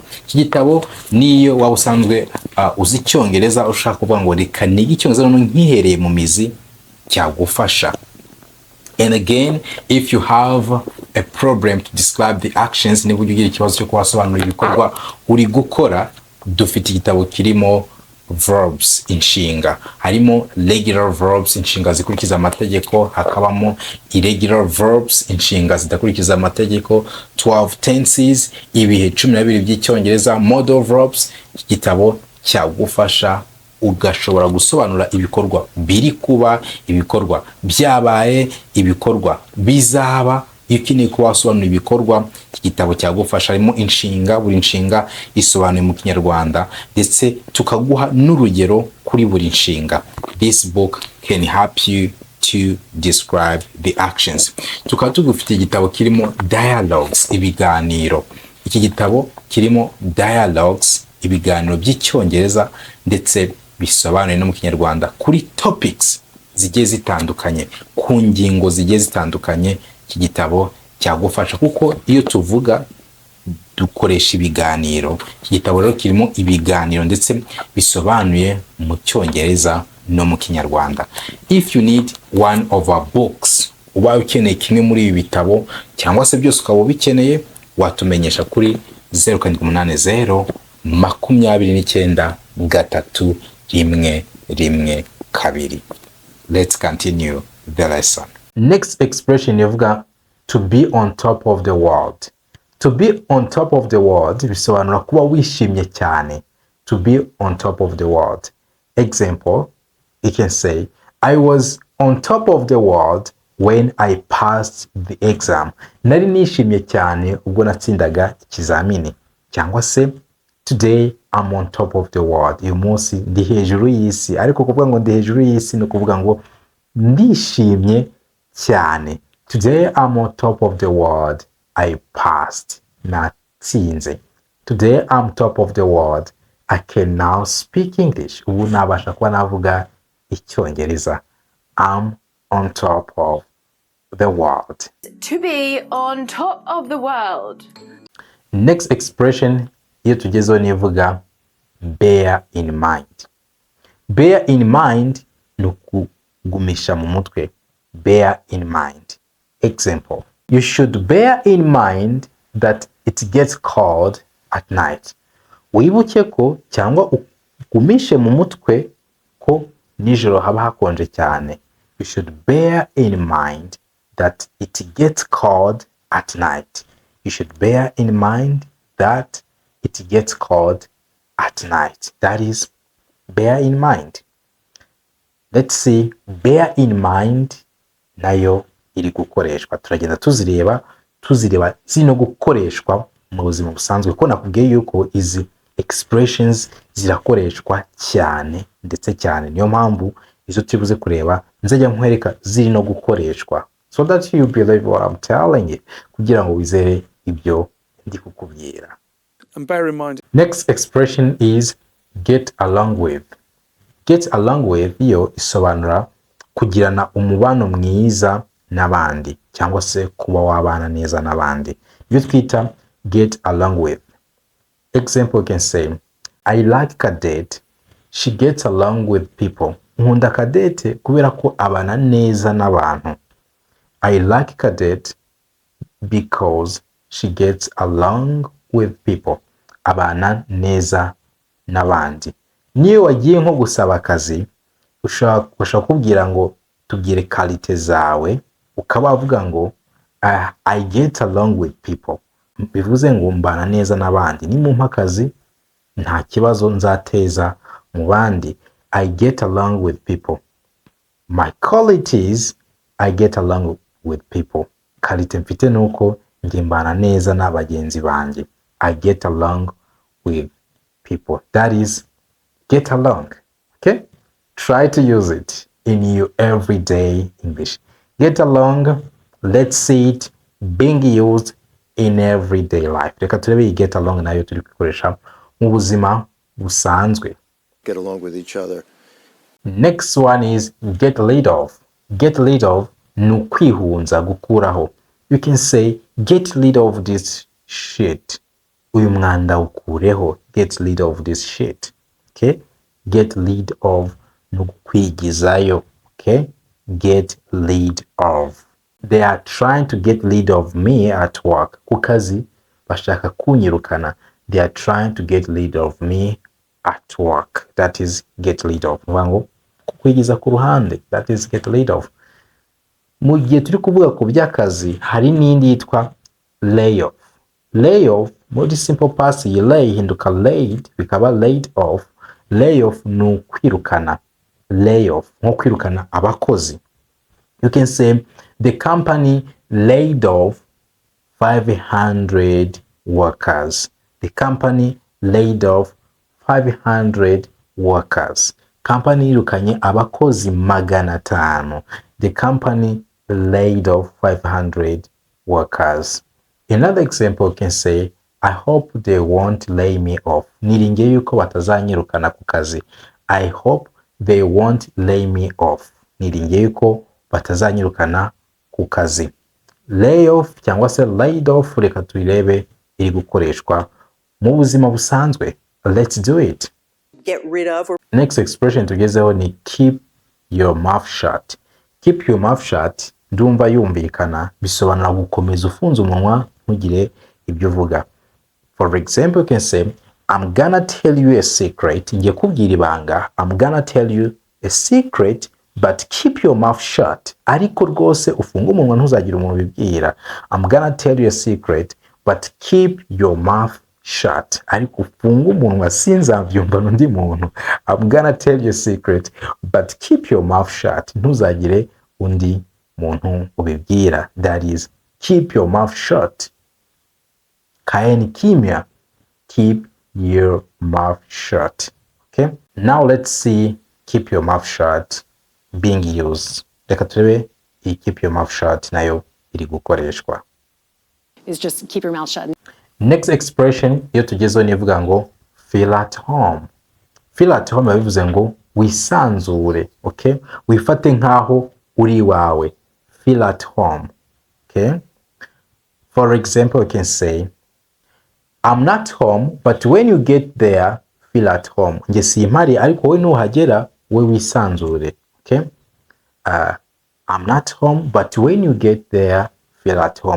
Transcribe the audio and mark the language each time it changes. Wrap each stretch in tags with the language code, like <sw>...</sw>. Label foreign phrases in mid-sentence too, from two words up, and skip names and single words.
<rw>Iki gitabo niyo waba usanzwe uzi Icyongereza ushaka kuvuga ngo reka nige Icyongereza none nkihereye mu mizi, cyagufasha.</rw> <en>And again, if you have a problem to describe the actions,</en> <rw>niba ugira ikibazo cyo kubasobanurira ibikorwa uri gukora, dufite igitabo kirimo verbs, inshinga.</rw> <en>Harimo regular verbs,</en> <rw>inshinga zikurikiza amategeko, hakabamo</rw> <en>irregular verbs,</en> <rw>inshinga zidakurikiza amategeko, 12 tenses, ibihe 12 by'Icyongereza,</rw> <en>modal verbs.</en> <rw>Iki gitabo cyagufasha ugashobora gusobanura ibikorwa biri kuba, ibikorwa byabaye, ibikorwa bizaba. Iyo ukeneye kuba wasobanura ibikorwa, iki gitabo cyagufasha. Harimo inshinga, buri nshinga isobanuye mu Kinyarwanda, ndetse tukaguha n'urugero kuri buri nshinga.</rw> <en>This book can help you to describe the actions.</en> <rw>Tukaba tugufite igitabo kirimo dialogs, ibiganiro. Iki gitabo kirimo dialogs, ibiganiro by'Icyongereza ndetse bisobanuye no mu Kinyarwanda kuri topics zigiye zitandukanye, ku ngingo zigiye zitandukanye. Iki gitabo cyagufasha kuko iyo tuvuga dukoresha ibiganiro. Iki gitabo rero kirimo ibiganiro ndetse bisobanuye mu Cyongereza no mu Kinyarwanda.</rw> <en>If you need one of our books,</en> <rw>uba ukeneye kimwe muri ibi bitabo cyangwa se byose ukaba ubikeneye, watumenyesha kuri 0780 29 312.</rw> <en>Let's continue the lesson. Next expression ivuga to be on top of the world. To be on top of the world</en> <rw>bisobanura kuba wishimye cyane.</rw> <en>To be on top of the world. Example, you can say, I was on top of the world when I passed the exam.</en> <rw>Nari nishimye cyane ubwo natsindaga ikizamini. Cyangwa se,</rw> <en>today I'm on top of the world.</en> <rw>Uyu munsi ndi hejuru y'isi. Ariko kuvuga ngo ndi hejuru y'isi ni kuvuga ngo ndishimye cyane.</rw> <en>Today I'm on top of the world. I passed. Natsinze. Today I'm top of the world. I can now speak English.</en> <rw>Ubu nabasha kuba navuga Icyongereza.</rw> <en>I'm on top of the world. To be on top of the world. Next expression</en> <rw>iyo tugezeho nivuga</rw> <en>bear in mind. Bear in mind</en> <rw>ni ukugumisha mu mutwe.</rw> <en>Bear in mind. Example, you should bear in mind that it gets cold at night.</en> <rw>Wibuke ko cyangwa ugumishe mu mutwe ko nijoro haba hakonje cyane.</rw> <en>You should bear in mind that it gets cold at night. You should bear in mind that it gets cold at night. That is, bear in mind. Let's see, bear in mind</en> <rw>nayo iri gukoreshwa. Turagenda tuzireba zino gukoreshwa mu buzima busanzwe, ko nakubwiye yuko izi expressions zirakoreshwa cyane ndetse cyane. Niyo mpamvu izo tubuze kureba nzajya nkwereka ziri no gukoreshwa,</rw> <en>so that you believe what I'm telling you,</en> <rw>kugira ngo wizere ibyo ndi kukubwira.</rw> <en>And bear in mind, next expression is get along with. Get along with</en> <rw>yo isobanura kugirana umubano mwiza n'abandi cyangwa se kuba wabana neza n'abandi. Iyo twita</rw> <en>get along with. Example, you can say, I like Cadette. She gets along with people.</en> <rw>Nkunda Cadette kubera ko abana neza n'abantu.</rw> <en>I like Cadette because she gets along with people.</en> <rw>Abana neza n'abandi. Niyo wagiye nko gusaba akazi, ushaka kubwira ngo tubwire kalite zawe, ukaba uvuga ngo</rw> <en>I get along with people.</en> <rw>Bivuze ngo mbana neza n'abandi. Ni mu mpakazi nta kibazo nzateza mu bandi.</rw> <en>I get along with people. My qualities, I get along with people.</en> <rw>Kalite mfite nuko nge mbana neza n'abagenzi banjye.</rw> <en>I get along with people. That is, get along. Okay? Try to use it in your everyday English. Get along, let's see it being used in everyday life.</en> <rw>Reka turebe</rw> <en>get along</en> <rw>nayo turi gukoresha mu buzima busanzwe.</rw> <en>get along with each other. Next one is get rid of. Get rid of</en> <rw>ni ukwihunza, gukuraho.</rw> <en>You can say get rid of this shit.</en> <rw>Uyu mwanda ukureho.</rw> <en>Get rid of this shit. Okay? Get rid of</en> <rw>ni ukwigizayo.</rw> <en>Okay? Get rid of. They are trying to get rid of me at work.</en> <rw>Ku kazi bashaka kunyirukana.</rw> <en>They are trying to get rid of me at work. That is get rid of.</en> <rw>Ngo kukwigiza ku ruhande.</rw> <en>That is get rid of.</en> <rw>Mu gihe turi kuvuga ku by'akazi hari n'indi yitwa layoff.</rw> <en>Layoff muri simple past lay hinduka laid bikaba laid off.</en> <rw>Layoff ni ukwirukana. Layoff nko kwirukana abakozi.</rw> <en>You can say the company laid off 500 workers. The company laid off 500 workers.</en> <rw>Company yirukanye abakozi 500.</rw> <en>The company laid off 500 workers. Another example can say, I hope they won't lay me off.</en> <rw>Niringiye yuko batazanyirukana ku kazi.</rw> <en>I hope they won't lay me off.</en> <rw>Niringiye yuko batazanyirukana ku kazi.</rw> <en>Lay off</en> <rw>cyangwa se</rw> <en>laid off</en> <rw>reka tuyirebe iri gukoreshwa mu buzima busanzwe.</rw> <en>Let's do it. Get rid of or Next expression</en> <rw>tugezeho ni</rw> <en>keep your mouth shut. Keep your mouth shut</en> <rw>ndumva yumvikana bisobanura gukomeza ufunze umunwa ntugire ibyo uvuga.</rw> <en>For example, you can say I'm gonna tell you a secret.</en> <rw>Ngiye kubwira ibanga.</rw> <en>I'm gonna tell you a secret but keep your mouth shut.</en> <rw>Ariko rwose ufunga umunwa ntuzagira umuntu bibwira.</rw> <en>I'm gonna tell you a secret but keep your mouth shut.</en> <rw>Ariko ufunga umunwa sinzabyumva n'undi muntu.</rw> <en>I'm gonna tell you a secret but keep your mouth shut.</en> <rw>Ntuzagire undi muntu ubibwira.</rw> <en>That is keep your mouth shut.</en> <sw>Kaeni kimya.</sw> <en>Keep your mouth shut. Okay? Now let's see keep your mouth shut being used.</en> <rw>Reka turebe iyi</rw> <en>keep your mouth shut</en> <rw>nayo iri gukoreshwa.</rw> <en>Is just keep your mouth shut.</en> <rw>Next expression iyo tugezeho ni ivuga ngo</rw> <en>feel at home. Feel at home</en> <rw>bivuze ngo wisanzure.</rw> <en>Okay?</en> <rw>Wifate nkaho uri wawe.</rw> <en>Feel at home. Okay? For example, you can say I'm not home, but when you get there, feel at home.</en> <rw>Nge simpari ariko we nuhagera we wisanzure.</rw> <en>Okay? I'm not home, but when you get there, feel at home.</en>